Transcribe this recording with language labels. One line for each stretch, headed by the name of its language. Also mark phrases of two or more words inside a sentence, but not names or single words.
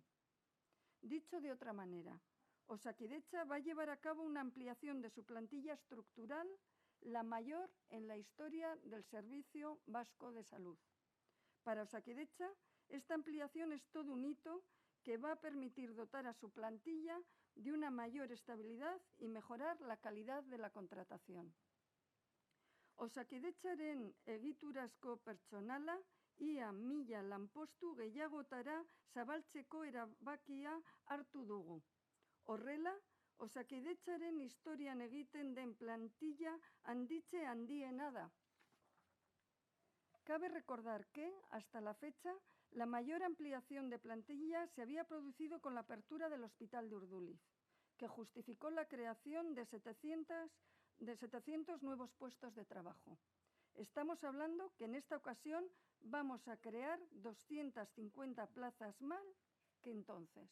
Spanish: Dicho de otra manera, Osakidetza va a llevar a cabo una ampliación de su plantilla estructural, la mayor en la historia del Servicio Vasco de Salud. Para Osakidetza, esta ampliación es todo un hito que va a permitir dotar a su plantilla de una mayor estabilidad y mejorar la calidad de la contratación.
Basque: Osakidetzaren egiturazko pertsonala ia 1000 lanpostu gehiagotara zabaltzeko erabakia hartu dugu. Horrela, Osakidetzaren historian egiten den plantilla handitze handiena da.
Spanish: Cabe recordar que, hasta la fecha, la mayor ampliación de plantilla se había producido con la apertura del Hospital de Urduliz, que justificó la creación de 700 nuevos puestos de trabajo. Estamos hablando que en esta ocasión vamos a crear 250 plazas más que entonces.